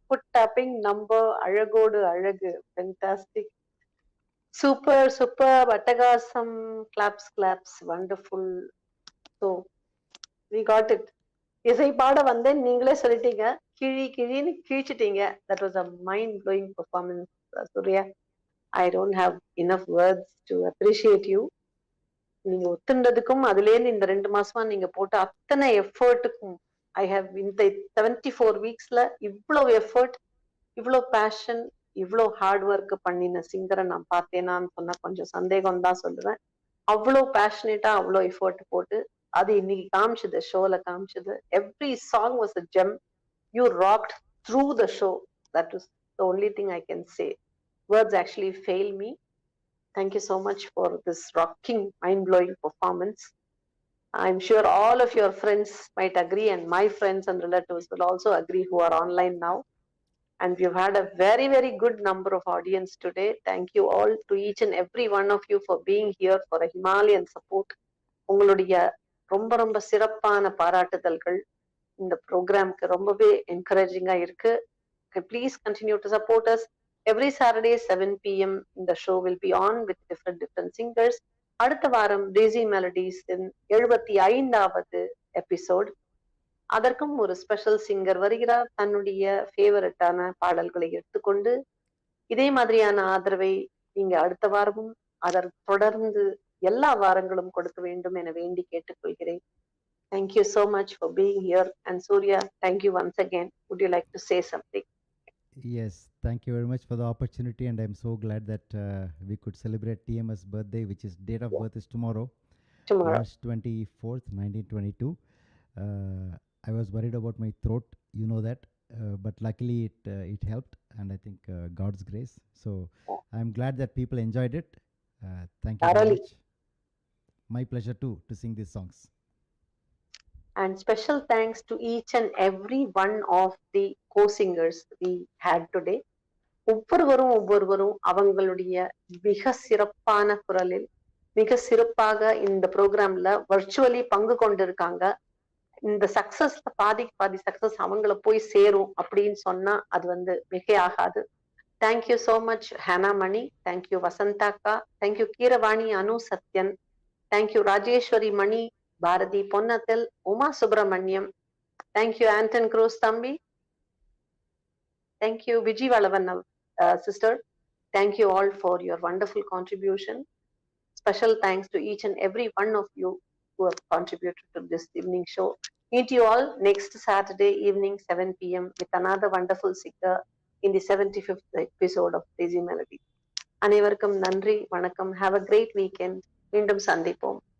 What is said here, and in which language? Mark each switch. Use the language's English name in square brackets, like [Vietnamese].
[English] Foot tapping number, [Tamil] அழகோடு அழகு, [English] fantastic, super super, [Tamil] அட்டகாசம், [English] Claps claps, wonderful. [Tamil] So [English] we got it. [Tamil] இசை பாட வந்தேன், நீங்களே சொல்லிட்டீங்க, கிழின்னு கிழிச்சிட்டீங்க. [English] That was a mind blowing performance, Surya. I don't have enough words to appreciate you. [Tamil] நீங்க ஒத்துண்டதுக்கும் அதுலேருந்து இந்த 2 மாசமா நீங்க போட்ட அத்தனை எஃபர்ட்டுக்கும் [English] I have [Tamil] இந்த 74 வீக்ஸ்ல இவ்வளவு எஃபர்ட், இவ்வளவு பேஷன், இவ்வளவு ஹார்ட் ஒர்க் பண்ணின சிங்கரை நான் பார்த்தேனான்னு சொன்னா கொஞ்சம் சந்தேகம் தான் சொல்லுவேன். அவ்வளவு பேஷனேட்டா அவ்வளவு எஃபர்ட் போட்டு அது இன்னைக்கு காமிச்சது, ஷோல காமிச்சது. [English] Every song was a gem. You rocked through the show. That is the only thing I can say. Words actually fail me. Thank you so much for this rocking, mind-blowing performance. I'm sure all of your friends might agree, and my friends and relatives will also agree who are online now. And we've had a very, very good number of audience today. Thank you all to each and every one of you for being here for a Himalayan support. [Tamil] உங்களுடைய ரொம்ப ரொம்ப சிறப்பான பாராட்டுதல்கள் இந்த ப்ரோக்ராம்க்கு ரொம்பவே என்கரேஜிங்கா இருக்கு. [English] Please continue to support us. Every Saturday 7 p.m. the show will be on with different singers. [Tamil] அடுத்த வாரம் Daisy Melodies இன் 75வது episode. அதற்கும் ஒரு ஸ்பெஷல் சிங்கர் வருகிறார், தன்னுடைய ஃபேவரட்டான பாடல்களை எடுத்துக்கொண்டு. இதே மாதிரியான ஆதரவை நீங்க அடுத்த வாரமும் அதற்கு தொடர்ந்து எல்லா வாரங்களும் கொடுக்க வேண்டும் என வேண்டி கேட்டுக்கொள்கிறேன். [English] Thank you so much for being here. And Surya, thank you once again. Would you like to say something? Yes, thank you very much for the opportunity, and I'm so glad that we could celebrate TMS birthday, which is date of birth is tomorrow, Tomorrow. March 24th, 1922. I was worried about my throat, you know that, but luckily it helped, and I think God's grace. So I'm glad that people enjoyed it. Thank you very Thoroughly. much. My pleasure too to sing these songs. And special thanks to each and every one of the co-singers we had today. [Tamil] ஒவ்வொருவரும் அவங்களுடைய மிக சிறப்பான குரலில் மிக சிறப்பாக இந்த ப்ரோக்ராம்ல virtually பங்கு கொண்டிருக்காங்க. இந்த சக்சஸ்ல பாதி சக்சஸ் அவங்கள போய் சேரும் அப்படின்னு சொன்னா அது மிகையாகாது. [English] thank you so much [Tamil] ஹேனா மணி, தேங்க்யூ வசந்தாக்கா, தேங்க்யூ கீரவாணி, அனு சத்யன், தேங்க்யூ ராஜேஸ்வரி மணி, பாரதி பொன்னத்தில், உமா சுப்பிரமணியம், தேங்க்யூ ஆண்டன் குரூஸ் தம்பி, thank you Viji Valavan sister. [English] Thank you all for your wonderful contribution. Special thanks to each and every one of you who have contributed to this evening show. Meet you all next Saturday evening 7 p.m. with another wonderful singer in the 75th episode of Daisy Melody. [Tamil] அனைவருக்கும் நன்றி, வணக்கம். [English] Have a great weekend. [Tamil] மீண்டும் சந்திப்போம்.